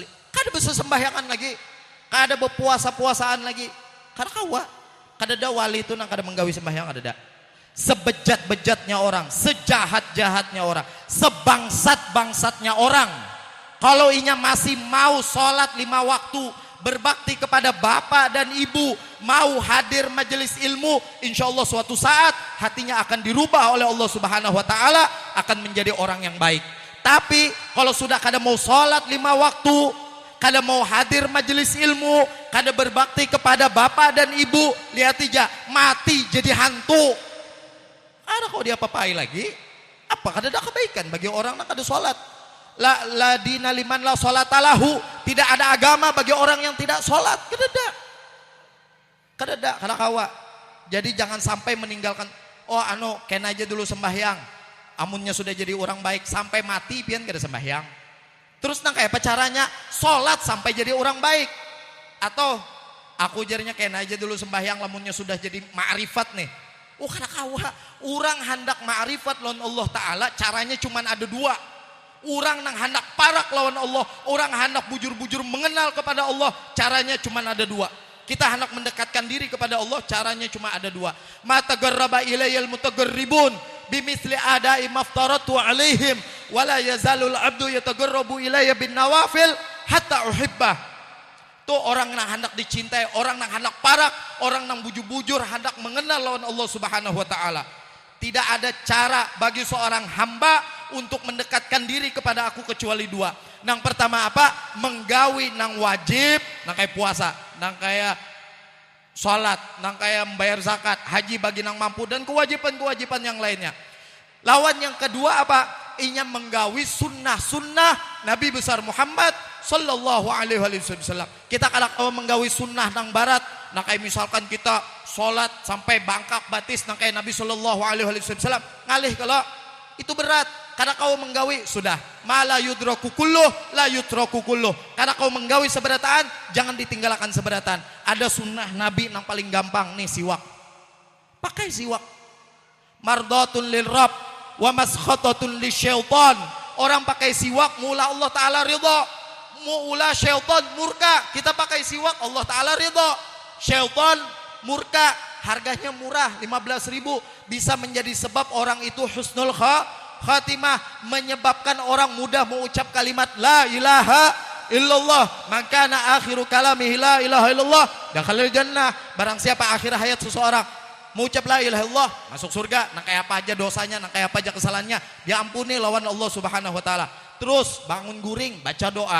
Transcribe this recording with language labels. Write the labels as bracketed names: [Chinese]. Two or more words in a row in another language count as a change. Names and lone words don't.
[Banjar] Kada bisa sembahyangan lagi. Kada berpuasa-puasaan lagi. Kada kawa. Kada ada wali itu nang kada menggawi sembahyang kada ada. Sebejat-bejatnya orang, sejahat-jahatnya orang, sebangsat-bangsatnya orang. Kalau inya masih mau sholat 5 waktu, berbakti kepada bapak dan ibu, mau hadir majelis ilmu, [Arabic] إن شاء الله [Banjar] suatu saat hatinya akan dirubah oleh [Arabic] الله سبحانه وتعالى, [Banjar] akan menjadi orang yang baik. Tapi kalau sudah kada mau sholat 5 waktu, kada mau hadir majelis ilmu, kada berbakti kepada bapak dan ibu, lihat aja mati jadi hantu. Ada kok dia papai lagi? Apa kada ada kebaikan bagi orang yang kada sholat? [Arabic] لا دين لمن لا صلاة له, [Indonesian] tidak ada agama bagi orang yang tidak sholat. [Banjar] Kada ada, kada kawa. Jadi jangan sampai meninggalkan. Kena aja dulu sembahyang. Amunnya sudah jadi orang baik sampai mati pian kada sembahyang. Terus nang kayak apa caranya? Sholat sampai jadi orang baik. Atau aku jarinya kena aja dulu sembahyang lamunnya sudah jadi ma'rifat nih. Kada kawa. Orang hendak ma'rifat lawan Allah Ta'ala caranya cuma ada 2. Orang nang hendak parak lawan Allah, orang hendak bujur-bujur mengenal kepada Allah, caranya cuma ada 2. Kita hendak mendekatkan diri kepada Allah, caranya cuma ada 2. [Arabic] ما تقرب إلي المتقربون بمثل أداء ما افترضت عليهم ولا يزال العبد يتقرب إلي بالنوافل حتى أحبه. [Banjar] Tuh orang yang hendak dicintai, orang yang hendak parak, orang yang bujur-bujur hendak mengenal lawan [Arabic] الله سبحانه وتعالى. [Indonesian] Tidak ada cara bagi seorang hamba untuk mendekatkan diri kepada aku kecuali 2. [Banjar] Nang pertama apa? Menggawi nang wajib, nang kayak puasa, nang kayak sholat, nang kayak membayar zakat, haji bagi nang mampu, dan kewajiban-kewajiban yang lainnya. Lawan yang kedua apa? Inya menggawi sunnah-sunnah Nabi besar Muhammad [Arabic] صلى الله عليه وسلم. [Banjar] Kita kalau menggawi sunnah nang barat, nang kayak misalkan kita sholat sampai bangkak batis nang kayak Nabi [Arabic] صلى الله عليه وسلم, [Banjar] ngalih kalau itu berat. Karena kau menggawi sudah [Arabic] ما لا يدرك كله لا يترك كله. [Banjar] Karena kau menggawi seberataan, jangan ditinggalkan seberatan. Ada sunnah Nabi yang paling gampang nih, siwak. [Indonesian] Pakai siwak. [Arabic] مرضاة للرب ومسخطة للشيطان. [Banjar] Orang pakai siwak mula Allah Ta'ala ridha, mula syaitan murka. [Indonesian] Kita pakai siwak Allah Ta'ala ridha, syaitan murka. Harganya murah 15.000, bisa menjadi sebab orang itu husnul khatimah, menyebabkan orang mudah mengucap kalimat [Arabic] لا إله إلا الله. مكا آخر كلامه لا إله إلا الله دخل الجنة. [Indonesian] Barang siapa akhir hayat seseorang mengucap [Arabic] لا إله إلا الله, [Indonesian] masuk surga. [Banjar] Nang kayak apa aja dosanya, nang kayak apa aja kesalahannya, diampuni lawan [Arabic] الله سبحانه وتعالى. [Banjar] Terus bangun guring, baca doa.